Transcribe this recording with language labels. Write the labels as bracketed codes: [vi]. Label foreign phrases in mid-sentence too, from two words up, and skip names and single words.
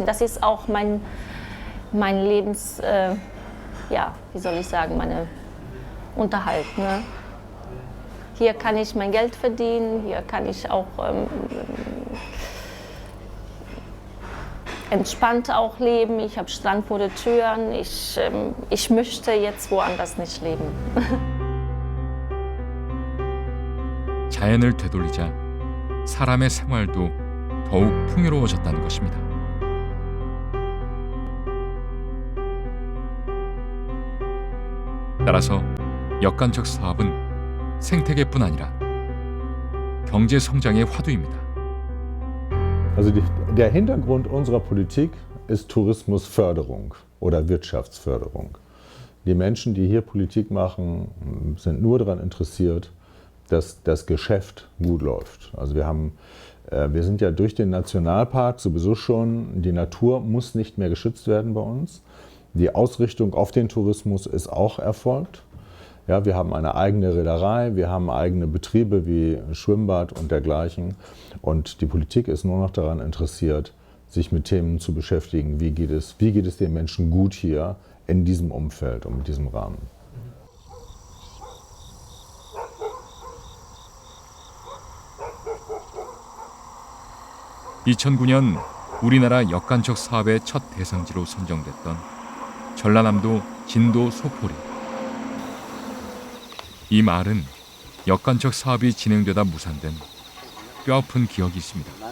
[de] Und das ist auch mein Lebens, ja, wie soll ich sagen, meine Unterhalt. Ne? Hier kann ich mein Geld verdienen. Hier kann ich auch entspannt auch leben. Ich habe Strand vor den Türen. Ich möchte jetzt woanders nicht leben. [ko] 자연을 되돌리자 사람의 생활도 더욱 풍요로워졌다는 것입니다. 따라서 역간척 사업은 생태계뿐 아니라 경제 성장의 화두입니다. [de] Also der Hintergrund unserer Politik ist Tourismusförderung oder Wirtschaftsförderung. Die Menschen, die hier Politik machen, sind nur daran interessiert, dass das Geschäft gut läuft. Also wir sind ja durch den Nationalpark sowieso schon, die Natur muss nicht mehr geschützt werden bei uns. Die Ausrichtung auf den Tourismus ist auch erfolgt. Ja, wir haben eine eigene Reederei, wir haben eigene Betriebe wie Schwimmbad und dergleichen. Und die Politik ist nur noch daran interessiert, sich mit Themen zu beschäftigen, wie geht es den Menschen gut hier in diesem Umfeld und mit diesem Rahmen. [ko] (2009년) 우리나라 역간척 사업의 첫 대상지로 선정됐던 전라남도 진도 소포리. 이 마을은 역간척 사업이 진행되다 무산된 뼈아픈 기억이 있습니다.